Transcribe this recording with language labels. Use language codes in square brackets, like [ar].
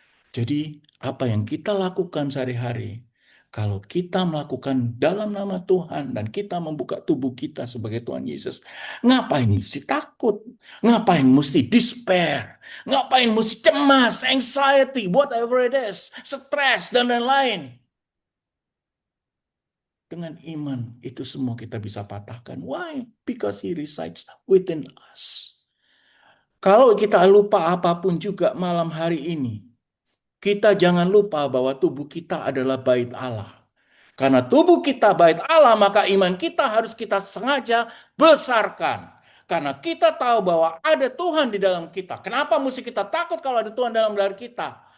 [id] Jadi apa yang kita lakukan sehari-hari, kalau kita melakukan dalam nama Tuhan dan kita membuka tubuh kita sebagai Tuhan Yesus, ngapain mesti takut? Ngapain mesti despair? Ngapain mesti cemas, anxiety, [en] whatever it is, [id] stres dan lain-lain? Dengan iman itu semua kita bisa patahkan. [en] Why? Because He resides within us. [id] Kalau kita lupa apapun juga malam hari ini, kita jangan lupa bahwa tubuh kita adalah bait Allah. Karena tubuh kita bait Allah, maka iman kita harus kita sengaja besarkan. Karena kita tahu bahwa ada Tuhan di dalam kita. Kenapa mesti kita takut kalau ada Tuhan dalam diri kita?